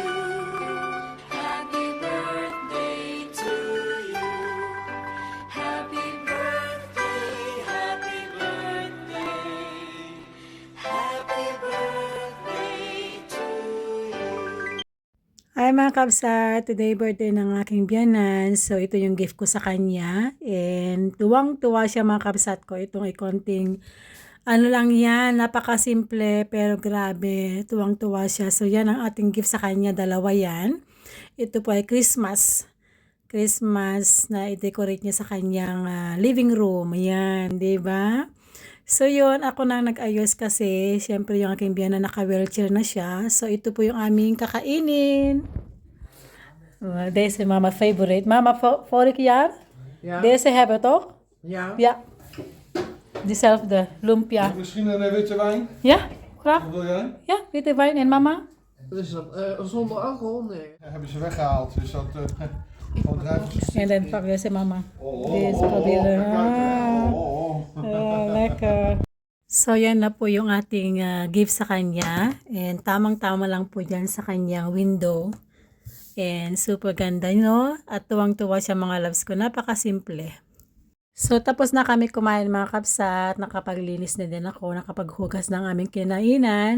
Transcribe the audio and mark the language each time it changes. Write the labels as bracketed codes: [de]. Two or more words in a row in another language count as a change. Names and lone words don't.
[en] Happy birthday to you. Happy birthday, happy birthday. Happy birthday to you. [tl] Hi mga kabsat! Today birthday ng aking biyanan. So ito yung gift ko sa kanya. And tuwang-tuwa siya mga kabsat ko. Itong konting ano lang yan, napakasimple pero grabe, tuwang-tuwa siya. So yan ang ating gift sa kanya, 2 yan. Ito po ay Christmas na i-decorate niya sa kanyang [en] living room. [tl] Yan, 'di ba? So yun, ako nang nag-ayos kasi syempre yung aking biyanan naka-wheelchair na siya. So ito po yung aming kakainin. Well, [nl] deze is mama favorite. Mama, vorig jaar? Ja. Deze hebben we toch? Ja. Ja. Diezelfde, lumpia. Misschien een witte wijn? Ja, graag. Wat wil jij? Ja, witte wijn en mama? Wat is dat? Zonder alcohol? Nee. Ja, hebben ze weggehaald, dus dat gewoon druiven. En dan pak deze mama. Oh, Deze proberen. Lekker. [tl] So, yan na po yung ating gift sa kanya. And tamang-tama lang po dyan sa kanyang window. And super ganda, no? At tuwang-tuwa siya mga loves ko. Napakasimple. So, tapos na kami kumain mga kapsat. Nakapaglinis na din ako. Nakapaghugas ng aming kinainan.